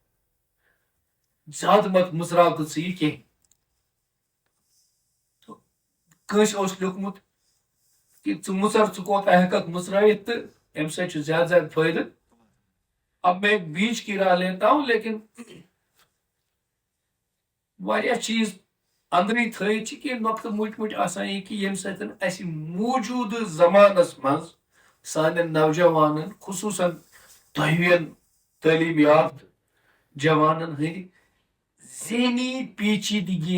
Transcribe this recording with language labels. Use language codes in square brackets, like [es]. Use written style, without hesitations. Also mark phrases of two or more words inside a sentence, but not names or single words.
[ks] زیادٕ مت مٕژراو تہٕ ژٕ یہِ کینٛہہ کٲنٛسہِ اوس لیوٗکھمُت کہ ژٕ مٕژر ژٕ کوتاہ ہٮ۪ککھ مٕژرٲیِتھ تہٕ امہِ سۭتۍ چھُ زیادٕ زیادٕ فٲیدٕ [ur] اب میں ایک بیچ کی راہ لیتا ہوں لیکن [ks] واریاہ چیٖز أنٛدرٕے تھٲیِتھ چھِ کینٛہہ نۄقطہٕ مٔٹۍ مٔٹۍ آسان یہِ کہِ ییٚمہِ سۭتۍ اَسہِ موٗجوٗدٕ زمانس منٛز سانٮ۪ن نوجوانن خصوٗصن تۄہہِ ہِوٮ۪ن تعلیٖم یافتہٕ جوانن ہٕنٛدۍ ذہنی پیچیدگی